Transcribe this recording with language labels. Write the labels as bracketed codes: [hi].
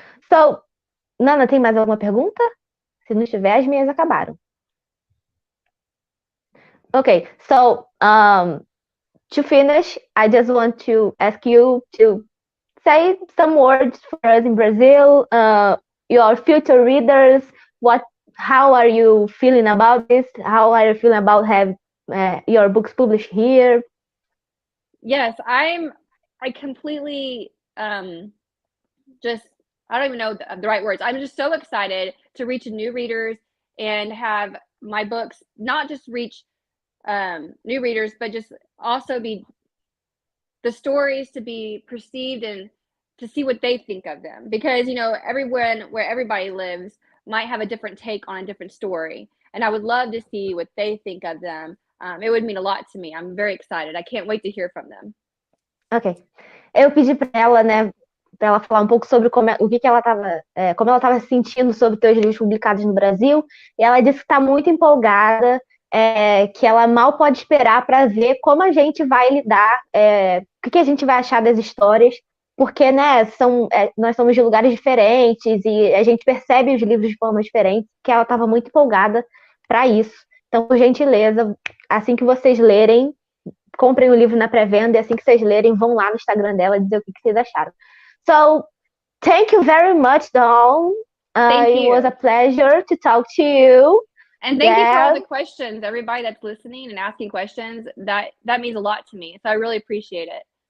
[pt] So, Nana, tem mais alguma pergunta? Se não tiver, as minhas acabaram. [en] Okay, so to finish, I just want to ask you to say some words for us in Brazil, your future readers. How are you feeling about this? How are you feeling about having your books published here? Yes, I'm I completely just, I don't even know the right words. I'm just so excited to reach new readers and have my books not just reach new readers, but just also be the stories to be perceived and to see what they think of them. Because, everyone where everybody lives might have a different take on a different story. And I would love to see what they think of them. It would mean a lot to me. I'm very excited. I can't wait to hear from them. Ok. [pt] Eu pedi para ela, né, para ela falar um pouco sobre o que ela estava, como ela estava se sentindo sobre teus livros publicados no Brasil, e ela disse que está muito empolgada, que ela mal pode esperar para ver como a gente vai lidar, o que a gente vai achar das histórias, porque, né, nós somos de lugares diferentes e a gente percebe os livros de forma diferente, que ela estava muito empolgada para isso. Então, por gentileza, assim que vocês lerem, comprem o livro na pré-venda e assim que vocês lerem, vão lá no Instagram dela dizer o que vocês acharam. [en] So, thank you very much, Dawn. Thank It you. was a pleasure to talk to you. And thank you for all the questions, everybody that's listening and asking questions. That means a lot to me. So I really appreciate it.